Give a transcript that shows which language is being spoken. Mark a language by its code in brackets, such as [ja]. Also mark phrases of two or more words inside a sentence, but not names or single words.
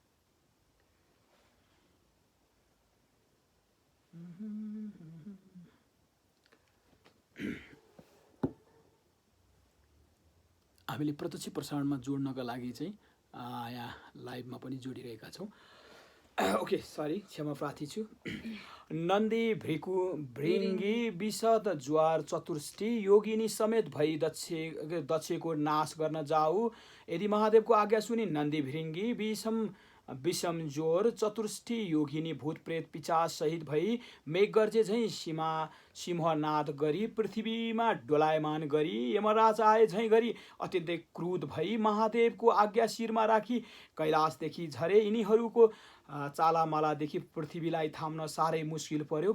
[ne] हामीले प्रत्यक्ष प्रसारणमा जोड्नका लागि चाहिँ यहाँ लाइभमा पनि जोडिरहेका छौँ। [en] okay sorry, [ne] क्षमा प्रार्थी छु। नन्दी भृङ्गी विशद ज्वार चतुष्टी योगिनी समेत भई दक्षको नाश गर्न जाऊ। यदि महादेवको आज्ञा सुनि नन्दी भृङ्गी विषम ज्वर चतुष्टी योगिनी भूत प्रेत पिचास सहित भई मेघगर्जे झैँ सिंहनाद गरी पृथ्वीमा डोलायमान गरी यमराज आए झैँ गरी अत्यन्तै क्रुद्ध भई महादेवको आज्ञा शिरमा राखी कैलाशदेखि झरे। यिनीहरूको चालामालादेखि पृथ्वीलाई थाम्न साह्रै मुस्किल पर्यो।